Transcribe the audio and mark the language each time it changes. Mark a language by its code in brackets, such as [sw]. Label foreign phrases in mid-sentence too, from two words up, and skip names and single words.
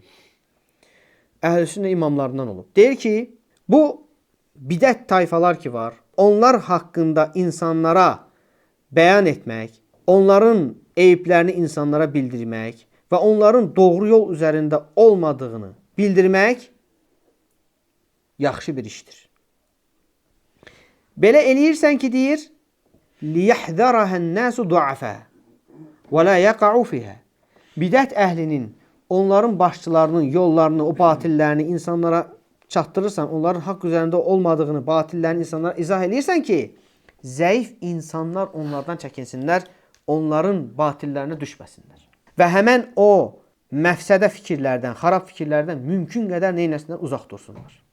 [az] Əhl-i imamlarından olub. Deyir ki, bu bidət tayfalar ki var, onlar haqqında insanlara bəyan etmək, onların eyiblərini insanlara bildirmək və onların doğru yol üzərində olmadığını bildirmək yaxşı bir işdir. Belə eləyirsən ki, deyir, [ar] لِيَحْذَرَهَا النَّاسُ دُعَفَى وَلَا يَقَعُوا فِيهَا. [az] Bidət əhlinin, onların başçılarının yollarını, o batillərini insanlara çatdırırsan, onların haqq üzərində olmadığını, batillərini insanlara izah eləyirsən ki, zəif insanlar onlardan çəkinsinlər, onların batillərinə düşməsinlər. Və həmən o məfsədə fikirlərdən, xarab fikirlərdən mümkün qədər neynəsinlər uzaq dursunlar.